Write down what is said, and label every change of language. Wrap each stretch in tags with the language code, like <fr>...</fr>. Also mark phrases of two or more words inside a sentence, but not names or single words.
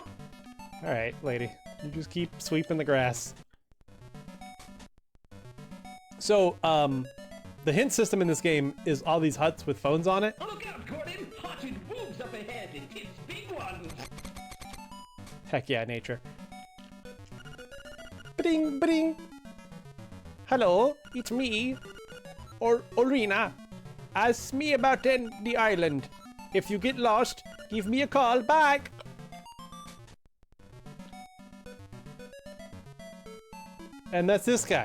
<en>Alright, lady. You just keep sweeping the grass. So, the hint system in this game is all these huts with phones on it. Look out, Gordon! Haunted wolves up ahead, and it's big ones! Heck yeah, nature. Ba-ding, ba-ding! Hello, it's me. Orina. Ask me about the island. If you get lost, give me a call back. And that's this guy.</en>